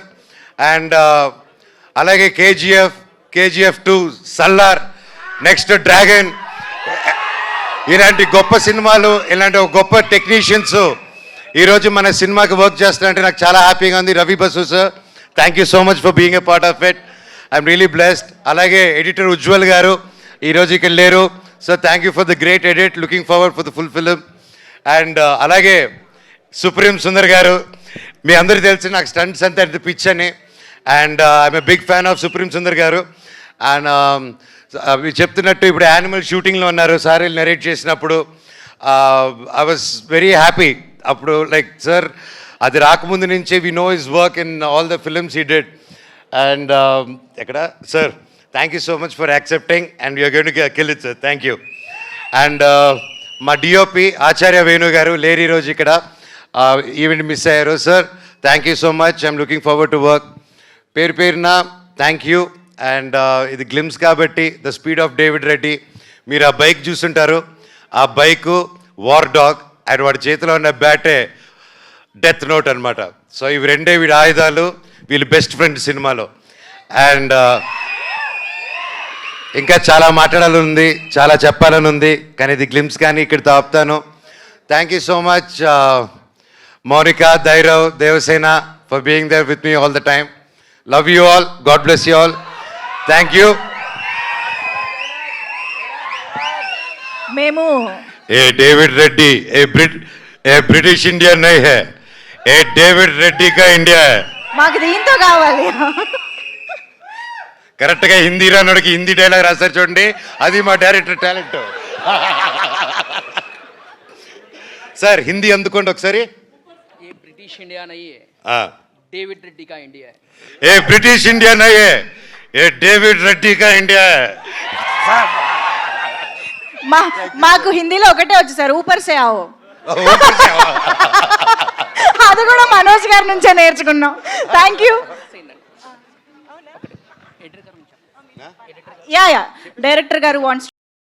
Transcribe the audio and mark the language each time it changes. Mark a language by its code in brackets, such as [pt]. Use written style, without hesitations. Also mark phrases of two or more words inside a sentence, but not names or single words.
[te] అండ్ అలాగే కేజీఎఫ్ 2, సల్లార్, నెక్స్ట్ డ్రాగన్, ఇలాంటి గొప్ప సినిమాలు, ఇలాంటి ఒక గొప్ప టెక్నీషియన్స్ ఈరోజు మన సినిమాకి వర్క్ చేస్తారంటే నాకు చాలా హ్యాపీగా ఉంది. [en] రవి బసు sir, thank you so much for being a part of it, I'm really blessed. [te] అలాగే ఎడిటర్ ఉజ్వల్ గారు ఈరోజు ఇక్కడ లేరు, [en] so thank you for the great edit, looking forward for the full film. [te] అండ్ అలాగే సుప్రీం సుందర్ గారు, మీ అందరికీ తెలిసి నాకు స్టంట్స్ అంతా ఎంత పిచ్ అని, [en] and I'm a big fan of [te] సుప్రీం సుందర్ గారు. అండ్ మీరు చెప్తున్నట్టు ఇప్పుడు యానిమల్ షూటింగ్లో ఉన్నారు, సార్ నరేట్ చేసినప్పుడు [en] I was very happy. [te] అప్పుడు సార్ అది రాకముందు నుంచే [en] we know his work in all the films he did. and ఎక్కడ sir, thank you so much for accepting and you're going to kill it sir, thank you. [te] అండ్ మా డిఓపి ఆచార్య వేణు గారు లేరు ఈరోజు ఇక్కడ, [en] event miss [te] అయ్యారు. [en] sir thank you so much, I'm looking forward to work. పేరున thank you. [te] అండ్ ఇది గ్లిమ్స్ కాబట్టి ద స్పీడ్ ఆఫ్ డేవిడ్ రెడ్డి, మీరు ఆ బైక్ చూస్తుంటారు, ఆ బైకు వార్ డాగ్ అండ్ వాడి చేతిలో ఉన్న బ్యాటే డెత్ నోట్ అనమాట. సో ఇవి రెండే వీడి ఆయుధాలు. వీళ్ళు [en] best friend [te] సినిమాలో. అండ్ ఇంకా చాలా మాట్లాడాలని ఉంది, చాలా చెప్పాలని ఉంది, కానీ ఇది గ్లిమ్స్ కానీ ఇక్కడ ఆపుతాను. [en] thank you so much మౌనిక, ధైరవ్, దేవసేన for being there with me all the time. love you all, God bless you all. thank you. [te] మేము [hi] ये డేవిడ్ రెడ్డి ये ब्रिटिश इंडिया नहीं है, ये డేవిడ్ రెడ్డి का इंडिया है. [te] మాకు దీంతో కావాలి. కరెక్ట్గా హిందీ రానోడికి హిందీ డైలాగ్ రాస్తారు చూడండి, అది మా డైరెక్టర్ టాలెంట్. సార్ హిందీ అందుకోండి ఒకసారి. [hi] ये ब्रिटिश इंडिया नहीं है, डेविड रेड्डी का इंडिया है. ये ब्रिटिश इंडिया नहीं है, ये డేవిడ్ రెడ్డి का इंडिया है. [te] మాకు హిందీలో ఒకటే వచ్చు సార్, [hi] ऊपर से आओ. [te] అది కూడా మనోజ్ గారి నుంచే నేర్చుకున్నాం. [en] thank you. [te] యా డైరెక్టర్ గారు వాంట్స్